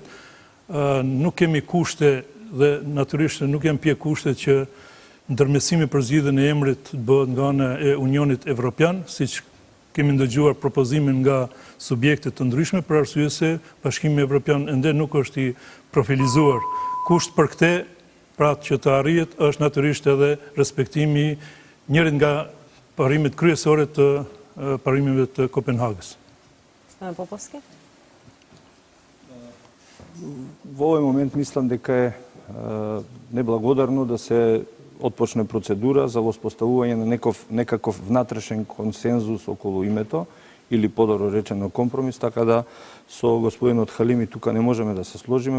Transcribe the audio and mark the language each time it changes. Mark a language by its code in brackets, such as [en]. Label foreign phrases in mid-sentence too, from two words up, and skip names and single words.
[sq] Nuk kemi kushte dhe natyrisht nuk janë pje kushte që ndërmjetësimi për zgjidhjen e emrit të bëhet nga ana e Unionit Evropian, siç kemi ndëgjuar propozimin nga subjekte të ndryshme për arsye se Bashkimi Evropian ende nuk është i profilizuar. Kusht për këtë, pra që të arrihet, është natyrisht edhe respektimi njërit nga parimet kryesore të parimeve të Kopenhagës. [mk] Господин Поповски? Во овој момент мислам дека е неблагодарно да се отпочне процедура за воспоставување на некаков внатрешен консензус околу името или подобро речено компромис, така да со господинот Халими тука не можеме да се сложиме.